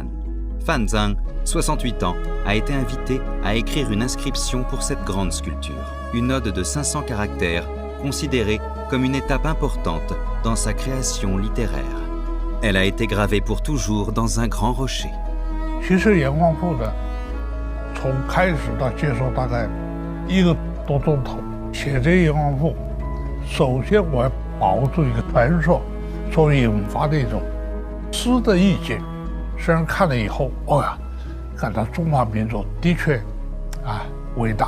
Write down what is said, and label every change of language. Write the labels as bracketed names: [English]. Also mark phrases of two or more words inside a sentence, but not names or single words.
[French] Fan Zeng, 68 ans, a été invité à écrire une inscription pour cette grande sculpture, une ode de 500 caractères, considérée comme une étape importante dans sa création littéraire. Elle a été gravée pour toujours dans un grand rocher. [Chinese] 其实炎黄赋的，从开始到结束大概1个多钟头。写这炎黄赋，首先我要把握住一个传说所引发的一种诗的意境。虽然看了以后，感到中华民族的确伟大。